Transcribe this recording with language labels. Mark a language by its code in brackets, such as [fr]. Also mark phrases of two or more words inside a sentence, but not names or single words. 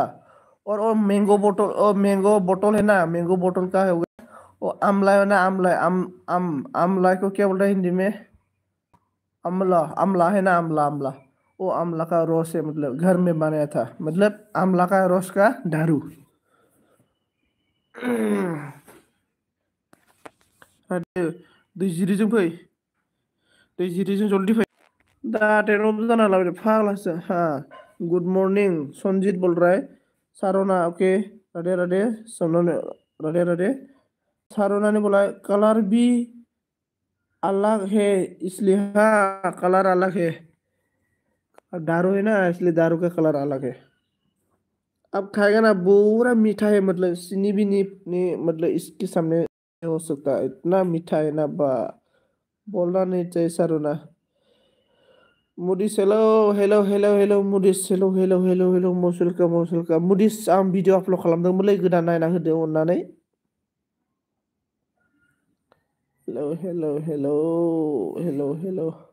[hi] और वो मैंगो बोतल है ना, मैंगो बोतल का है वो आमला है ना, आमला को क्या बोलते हैं हिंदी में, अमला, आमला है ना, आमला आमला। वो आमला का रस है, मतलब घर में बनाया था, मतलब आमला का रस का दारू। [brx] आरो दैजिरिजों फै, दैजिरिजों जल्दी फै। दा 10 जाना लाबाय फाग्लासो। [hi] हाँ, [en] good morning [hi] संजीत बोल रहा है। सारोना ओके, राधे राधे। सोनोने राधे राधे। सारोना ने बोला कलर भी अलग है इसलिए। हाँ, कलर अलग है, दारू है ना इसलिए दारू का कलर अलग है। अब खाएगा ना, पूरा मीठा है, मतलब चीनी भी नहीं मतलब इसके सामने नहीं हो सकता, इतना मीठा है ना बा, बोलना नहीं चाहिए सारोना। [brx] मुडिस हेलो मुडिस हेलो मसुलका मुडिस, आं [en] video upload [brx] खालामदोंमोनलै, गोदान नायना होदो अननानै। [en] hello.